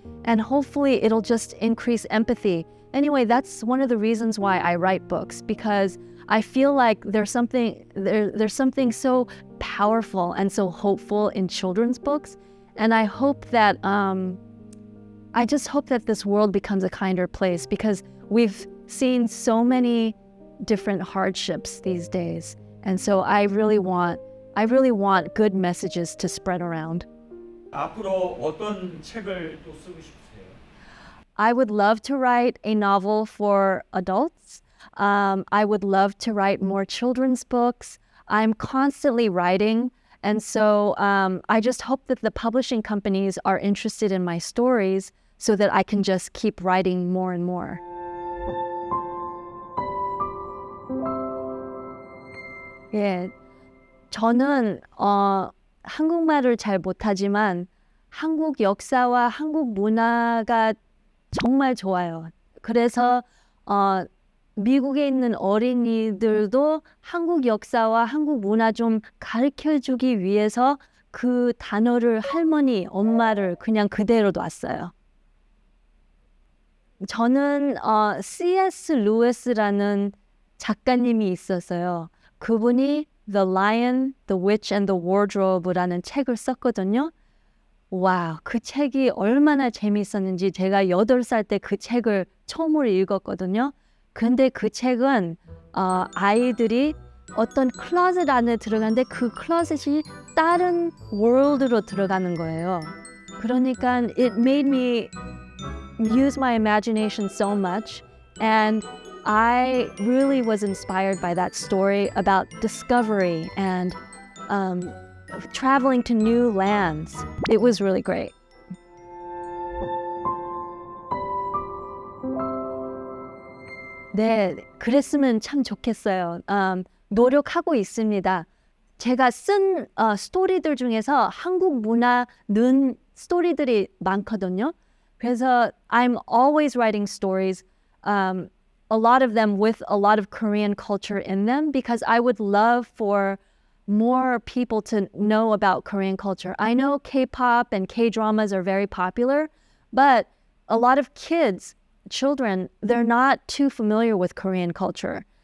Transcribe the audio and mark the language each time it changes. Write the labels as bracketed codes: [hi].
[en] And hopefully it'll just increase empathy. Anyway, that's one of the reasons why I write books, because I feel like there's something so powerful and so hopeful in children's books. And I hope that, I just hope that this world becomes a kinder place, because we've seen so many different hardships these days. And so I really want good messages to spread around. [ko] 앞으로 어떤 책을 또 쓰고 싶으세요? [en] I would love to write a novel for adults. I would love to write more children's books. I'm constantly writing. And so I just hope that the publishing companies are interested in my stories so that I can just keep writing more and more. [ko] 예, 저는 한국말을 잘 못하지만 한국 역사와 한국 문화가 정말 좋아요. 그래서 미국에 있는 어린이들도 한국 역사와 한국 문화 좀 가르쳐주기 위해서 그 단어를 할머니, 엄마를 그냥 그대로 놨어요. 저는 C.S. 루이스라는 작가님이 있었어요. 그분이 The Lion, The Witch and the Wardrobe라는 책을 썼거든요. 와, 그 책이 얼마나 재미있었는지 제가 8살 때 그 책을 처음으로 읽었거든요. 근데 그 책은 아이들이 어떤 클로젯 안에 들어가는데 그 클로젯이 다른 월드로 들어가는 거예요. 그러니까 [en] it made me use my imagination so much, and I really was inspired by that story about discovery and traveling to new lands. It was really great. [ko] 네, 그랬으면 참 좋겠어요. 노력하고 있습니다. 제가 쓴 스토리들 중에서 한국 문화 넣은 스토리들이 많거든요. 그래서 [en] I'm always writing stories, a lot of them with a lot of Korean culture in them because I would love for more people to know about Korean culture. I know K-pop and K-dramas are very popular, but a lot of children, they're not too familiar with Korean culture.